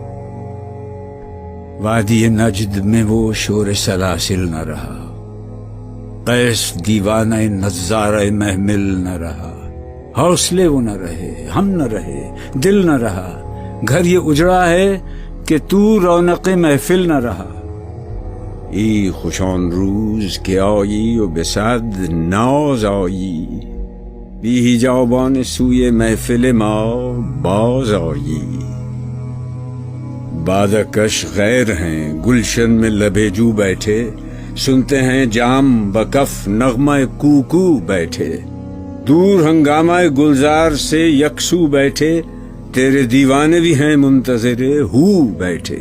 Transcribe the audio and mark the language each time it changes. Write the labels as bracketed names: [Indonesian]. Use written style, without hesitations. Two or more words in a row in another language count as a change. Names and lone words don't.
[Urdu] وادی نجد میں وہ شور سلاسل نہ رہا، قیس دیوانہ نظارہ محمل نہ رہا، حوصلے وہ نہ رہے، ہم نہ رہے، دل نہ رہا، گھر یہ اجڑا ہے کہ تو رونق محفل نہ رہا۔ [Persian] ای خوشان روز که آیی و به صد ناز آیی، بی جاوبان سوی محفل ما باز آئی. [Urdu] بادکش غیر ہیں گلشن میں لبے جو بیٹھے، سنتے ہیں جام بکف نغمہ کوکو بیٹھے. دور ہنگامہ گلزار سے یکسو بیٹھے، تیرے دیوانے بھی ہیں منتظر ہو بیٹھے.